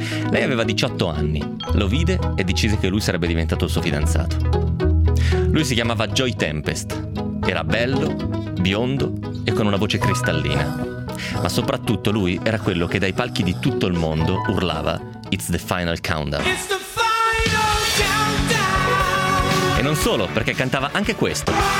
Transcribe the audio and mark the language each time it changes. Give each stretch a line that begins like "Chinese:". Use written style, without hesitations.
Italian: Lei aveva 18 anni, lo vide e decise che lui sarebbe diventato il suo fidanzato. Lui si chiamava Joy Tempest. Era bello, biondo e con una voce cristallina. Ma soprattutto lui era quello che dai palchi di tutto il mondo urlava
English: «It's the final countdown». It's the final countdown.
Italian: E non solo, perché cantava anche questo.